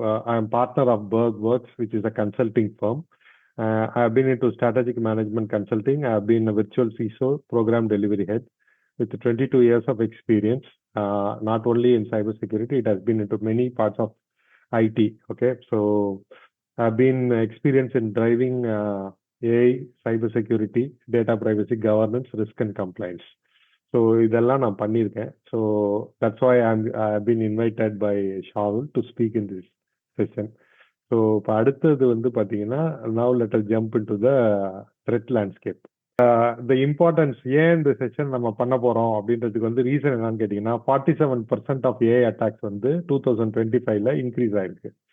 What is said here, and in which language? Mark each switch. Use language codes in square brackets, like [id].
[en] I am partner of Burg Works which is a consulting firm. I have been into strategic management consulting. I have been a virtual CISO, program delivery head, with 22 years of experience, not only in cybersecurity, it has been into many parts of IT. Okay, so I've been experienced in driving AI, cybersecurity, data privacy, governance, risk and compliance. [ta] So இதெல்லாம் நான் பண்ணியிருக்கேன். [en] So that's why I been invited by Shaul to speak in this session. So [ta] இப்போ அடுத்தது வந்து பார்த்தீங்கன்னா [en] Now let us jump in to the threat landscape. The importance [ta] ஏன் இந்த session நம்ம பண்ண போறோம் அப்படின்றதுக்கு வந்து ரீசன் என்னன்னு கேட்டீங்கன்னா 47% [en] of AI attacks [ta] வந்து 2025ல இன்க்ரீஸ் ஆயிருக்கு.